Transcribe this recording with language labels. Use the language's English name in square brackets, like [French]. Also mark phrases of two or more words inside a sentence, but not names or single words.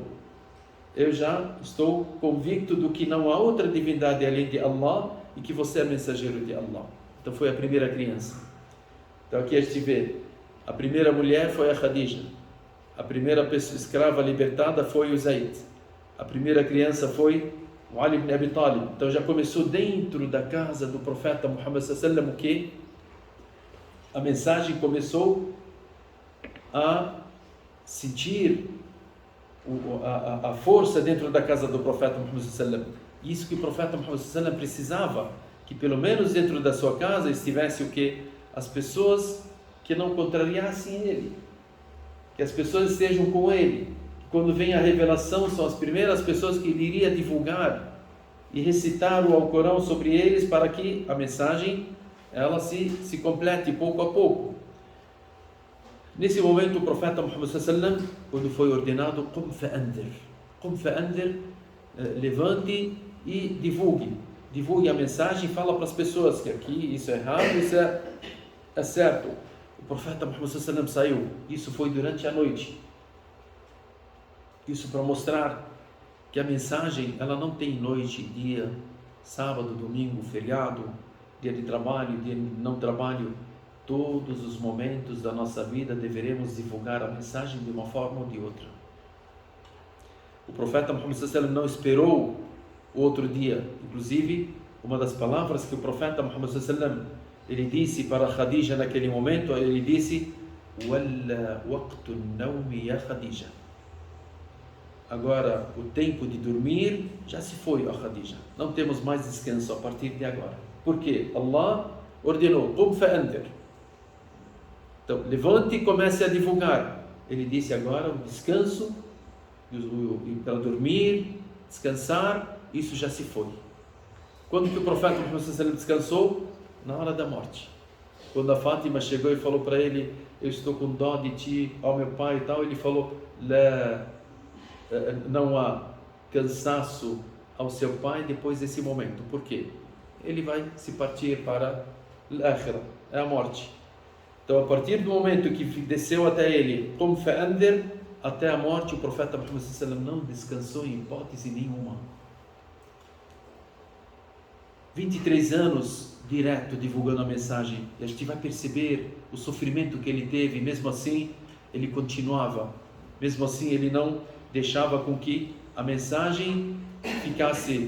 [Portuguese] Eu já estou convicto do que não há outra divindade além de Allah e que você é mensageiro de Allah. Então foi a primeira criança. Então aqui a gente vê, a primeira mulher foi a Khadija, a primeira pessoa escrava libertada foi o Zayd, a primeira criança foi o Ali ibn Abi Talib. Então já começou dentro da casa do profeta Muhammad [Arabic] صلى الله عليه وسلم, [Portuguese] que a mensagem começou a sentir a força dentro da casa do profeta Muhammad [Arabic] صلى الله عليه وسلم. [Portuguese] Isso que o profeta Muhammad [Arabic] صلى الله عليه وسلم [Portuguese] precisava, que pelo menos dentro da sua casa estivesse o que? As pessoas que não contrariassem ele, que as pessoas estejam com ele. Quando vem a revelação, são as primeiras pessoas que ele iria divulgar e recitar o Alcorão sobre eles, para que a mensagem ela se complete pouco a pouco. Nesse momento, o profeta Muhammad [Arabic] صلى الله عليه وسلم, [Portuguese] quando foi ordenado, [Arabic] قم فأنذر, [Portuguese] levante e divulgue a mensagem, fala para as pessoas que aqui isso é errado, isso é certo. O profeta Muhammad [Arabic] صلى الله عليه وسلم [Portuguese] saiu. Isso foi durante a noite. Isso para mostrar que a mensagem ela não tem noite, dia, sábado, domingo, feriado, dia de trabalho, dia de não trabalho. Todos os momentos da nossa vida deveremos divulgar a mensagem de uma forma ou de outra. O profeta Muhammad [Arabic] صلى الله عليه وسلم [Portuguese] não esperou o outro dia. Inclusive, uma das palavras que o profeta Muhammad [Arabic] صلى الله عليه وسلم [Portuguese] ele disse para Khadija naquele momento, ele disse: [Arabic] "ولى وقت النوم يا خديجة." [Portuguese] Agora, o tempo de dormir já se foi, ó Khadija. Não temos mais descanso a partir de agora. Por quê? Allah ordenou: [Arabic] "قم فأنذر." [Portuguese] Então, levante e comece a divulgar. Ele disse agora o descanso, para dormir, descansar, isso já se foi. Quando que o profeta Muhammad [Arabic] صلى الله عليه وسلم [Portuguese] descansou? Na hora da morte. Quando a Fátima chegou e falou para ele: "Eu estou com dó de ti, ó meu pai e tal", ele falou: "Não há cansaço ao seu pai depois desse momento." Por quê? Ele vai se partir para al-akhirah, é a morte. Então, a partir do momento que desceu até ele, como fa'andir, até a morte, o profeta Muhammad [Arabic] صلى الله عليه وسلم [Portuguese] não descansou em hipótese nenhuma. 23 anos direto divulgando a mensagem, e a gente vai perceber o sofrimento que ele teve. Mesmo assim ele continuava, mesmo assim ele não deixava com que a mensagem ficasse.